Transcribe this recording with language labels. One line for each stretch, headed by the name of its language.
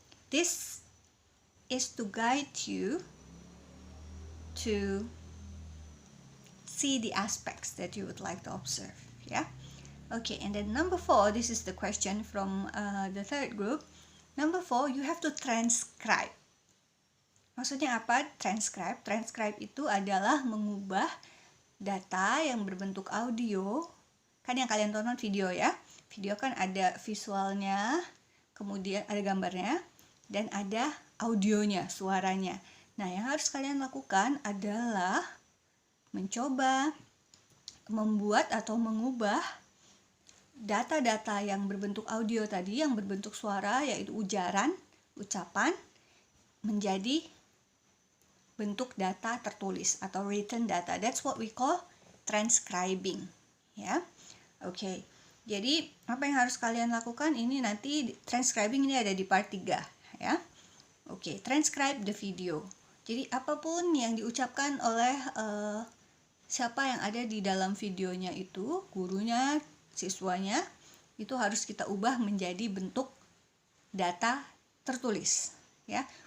English: This is to guide you to see the aspects that you would like to observe. Yeah. Okay, and then number 4, this is the question from the third group. Number 4, you have to transcribe.
Indonesian: Maksudnya apa transcribe? Transcribe itu adalah mengubah data yang berbentuk audio. Kan yang kalian tonton video ya. Video kan ada visualnya, kemudian ada gambarnya, dan ada audionya, suaranya. Nah, yang harus kalian lakukan adalah mencoba membuat atau mengubah data-data yang berbentuk audio tadi, yang berbentuk suara, yaitu ujaran, ucapan, menjadi bentuk data tertulis atau written data.
English: That's what we call transcribing.
Indonesian: Ya, oke. Jadi apa yang harus kalian lakukan ini nanti transcribing ini ada di part 3 ya. Oke, transcribe the video. Jadi apapun yang diucapkan oleh siapa yang ada di dalam videonya itu, gurunya, siswanya, itu harus kita ubah menjadi bentuk data tertulis ya.